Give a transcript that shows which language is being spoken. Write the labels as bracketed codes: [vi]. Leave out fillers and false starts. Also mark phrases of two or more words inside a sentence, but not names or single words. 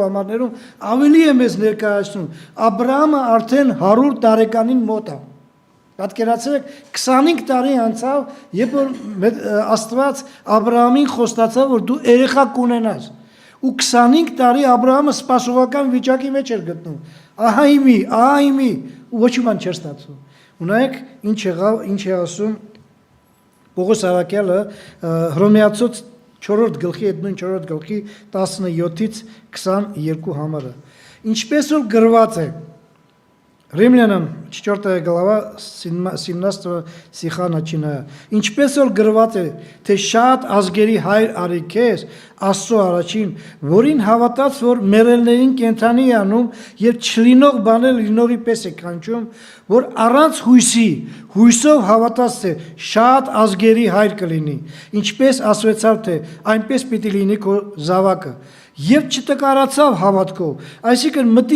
[hy] համարներում ավելի է մեզ ներկայացնում Աբրահամը արդեն 100 տարեկանին մոտ է։ Պատկերացրեք 25 տարի անցավ, երբ որ Աստված Աբրահամին խոստացավ, որ դու երեխա կունենաս։ Ու 25 տարի Աբրահամը սպասողական վիճակի մեջ էր գտնում։ Ահա իմի, ու ոչ մի բան չէր ստացվում։ Ունայեք ինչ եղավ, ինչ է ասում Պողոս Արաքյալը Հռոմեացուց 4-րդ գլխի, այդ նույն 4-րդ գլխի 17-ից 22 համարը։ Ինչպես որ գրված է [ru] Римлянам 4 глава 17 стиха начиная. [hy] Ինչպես որ գրված է, թե շատ ազգերի հայր արի քեզ, Աստծո առաջին, որին հավատաց, որ մեռելներին կենդանի է անում եւ չլինող բաներ լինողի պես է կանչում, որ առանց հույսով հավատաց թե շատ ազգերի հայր կլինի, ինչպես ասվեցավ թե այնպես պիտի լինի քո զավակը։ Եվ չտկարացավ հավատքով, այսինքն մտիկ